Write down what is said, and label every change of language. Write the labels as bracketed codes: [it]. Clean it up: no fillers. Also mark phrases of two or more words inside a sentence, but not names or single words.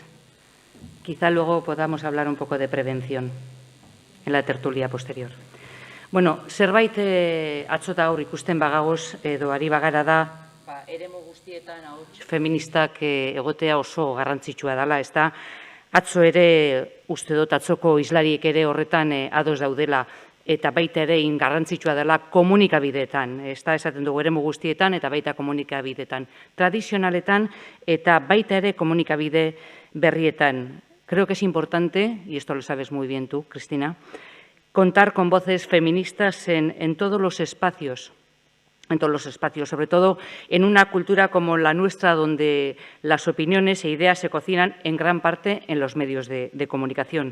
[es] Quizá luego podamos hablar un poco de prevención en la tertulia posterior. [eu] Zerbait atzo eta gaur ikusten bagagoz edo ari bagara da, eremu guztietan ahots feministak egotea oso garrantzitsua dela, ez da? Atzo ere, uste dut atzoko islariek ere horretan ados daudela, eta baita ere garrantzitsua dela komunikabideetan, ez da esaten dugu eremu guztietan eta baita komunikabideetan, tradizionaletan eta baita ere komunikabide berrietan. [es] Creo que es importante, y esto lo sabes muy bien tú, Cristina, contar con voces feministas en todos los espacios en todos los espacios, sobre todo en una cultura como la nuestra, donde las opiniones e ideas se cocinan en gran parte en los medios de comunicación.